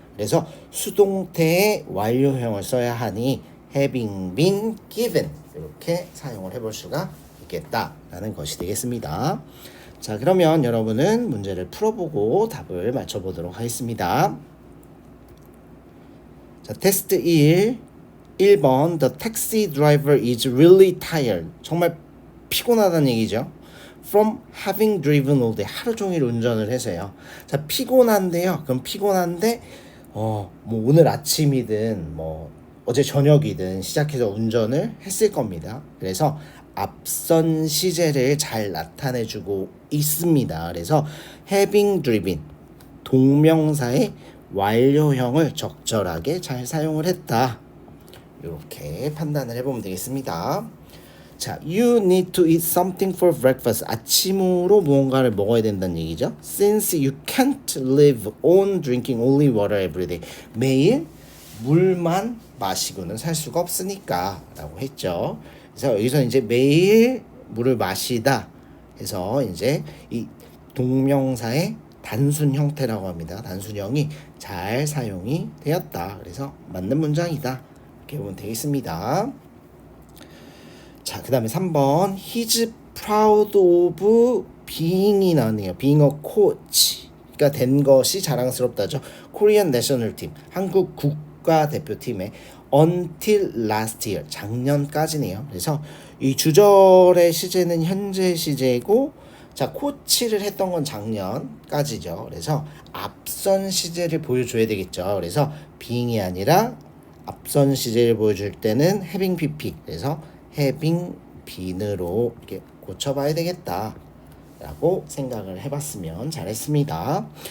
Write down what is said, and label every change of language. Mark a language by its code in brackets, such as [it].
[ko] 그래서 수동태의 완료형을 써야 하니 [en] having been given [ko] 이렇게 사용을 해볼 수가 있겠다라는 것이 되겠습니다. 자, 그러면 여러분은 문제를 풀어보고 답을 맞춰보도록 하겠습니다. 자, 테스트 1번 [en] The taxi driver is really tired. [ko] 정말 피곤하다는 얘기죠. [en] From having driven all day. [ko] 하루 종일 운전을 해서요. 자, 피곤한데요. 그럼 피곤한데 뭐 오늘 아침이든 뭐 어제 저녁이든 시작해서 운전을 했을 겁니다. 그래서 앞선 시제를 잘 나타내주고 있습니다. 그래서 [en] having driven [ko] 동명사의 완료형을 적절하게 잘 사용을 했다. 이렇게 판단을 해보면 되겠습니다. [en] 자, you need to eat something for breakfast. [ko] 아침으로 무언가를 먹어야 된다는 얘기죠. [en] Since you can't live on drinking only water every day. [ko] 매일 물만 마시고는 살 수가 없으니까 라고 했죠. 그래서 여기서 이제 매일 물을 마시다 해서 이제 이 동명사의 단순 형태라고 합니다. 단순형이 잘 사용이 되었다. 그래서 맞는 문장이다. 이렇게 보면 되겠습니다. 자, 그 다음에 3번 [en] He's proud of being [ko] 이 나왔네요. [en] being a coach [ko] 가 된 것이 자랑스럽다죠. [en] Korean National Team, [ko] 한국 국가대표팀의 [en] until last year, [ko] 작년까지네요. 그래서 이 주절의 시제는 현재 시제고, 자, 코치를 했던 건 작년까지죠. 그래서 앞선 시제를 보여줘야 되겠죠. 그래서 being이 아니라 앞선 시제를 보여줄 때는 having pp, 그래서 [en] having been [ko] 으로 이렇게 고쳐봐야 되겠다 라고 생각을 해봤으면 잘했습니다.